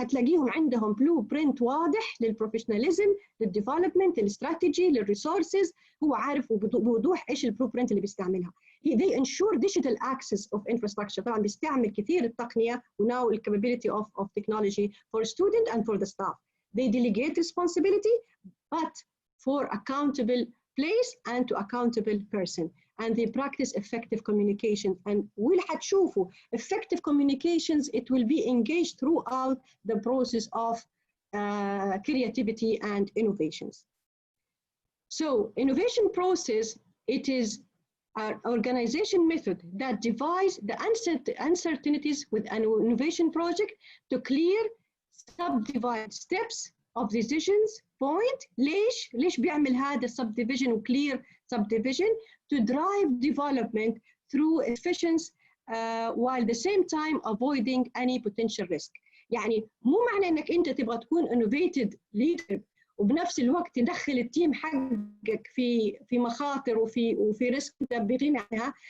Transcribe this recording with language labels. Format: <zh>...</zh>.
<ar>هتلاقيهم عندهم blueprint واضح للبروفيشناليزم، للديفلوبمنت، للاستراتيجي، للريسورسز. هو عارف بوضوح إيش البلوبرنت اللي بيستعملها.</ar> <en>They ensure digital access of infrastructure.</en> <ar>طبعا بيستعمل كثير التقنية وناو</ar> <en>capability of technology for student and for the staff. They delegate responsibility but for accountable place and to accountable person. And they practice effective communication. And we'll</en> <ar>هتشوفوا</ar> <en>effective communications, it will be engaged throughout the process of creativity and innovations. So innovation process, it is an organization method that divides the uncertainties with an innovation project to clear subdivide steps of decisions point.</en> <ar>ليش بيعمل هذا</ar> <en>subdivision و clear subdivision to drive development through efficiency while at the same time avoiding any potential risk.</en> <ar>يعني مو معنى انك انت تبغى تكون innovative leader وبنفس الوقت تدخل التيم حقك في مخاطر وفي ريسك بغنى عنها.</ar>